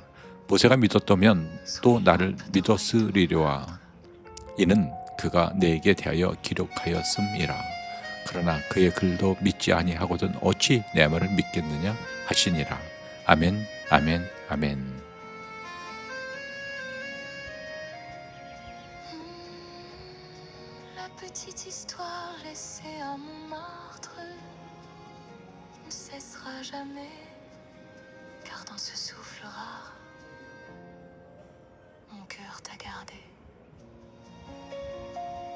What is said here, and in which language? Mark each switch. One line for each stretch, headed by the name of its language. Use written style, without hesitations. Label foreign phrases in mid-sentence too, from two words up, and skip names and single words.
Korean: 모세가 믿었다면 또 나를 믿었으리로와. 이는 그가 내게 대하여 기록하였음이라. 그러나 그의 글도 믿지 아니하거든 어찌 내 말을 믿겠느냐 하시니라. 아멘, 아멘, 아멘.
French: Petite histoire laissée à Montmartre ne cessera jamais, car dans ce souffle rare, mon cœur t'a gardé.